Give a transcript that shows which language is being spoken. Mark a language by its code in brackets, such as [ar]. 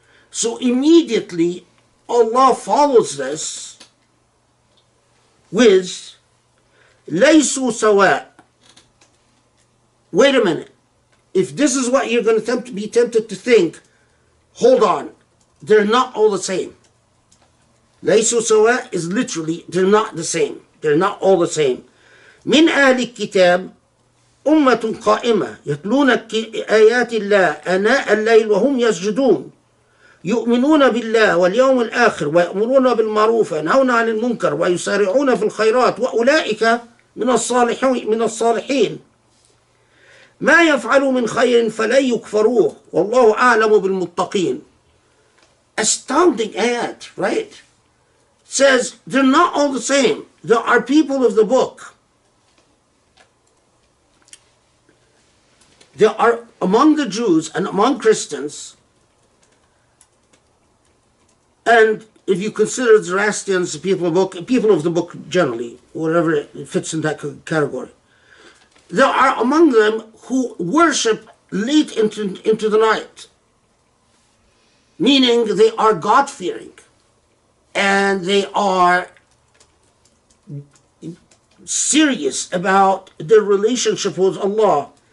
[en] So immediately Allah follows this with [ar] لَيْسُوا سَوَاء. [en] Wait a minute. If this is what you're going to be tempted to think, hold on. They're not all the same. [ar] لَيْسُوا سَوَاء [en] is literally, they're not the same. They're not all the same. [ar] مِنْ أَهْلِ الكِّتَابِ أُمَّةٌ قَائِمَةٌ يَتْلُونَ آيَاتِ اللَّهِ آنَاءَ اللَّيْلِ وَهُمْ يَسْجُدُونَ يؤمنون بالله واليوم الآخر ويأمرون بالمعروف وينهون عن المنكر ويسارعون في الخيرات وأولئك من الصالحين ما يفعلوا من خير فلن يكفروه والله أعلم بالمتقين. [en] Astounding ayat, right? Says they're not all the same. There are people of the book. There are among the Jews and among Christians, and if you consider Zoroastrians, people of the book generally, whatever it fits in that category, there are among them who worship late into the night, meaning they are God-fearing and they are serious about their relationship with Allah.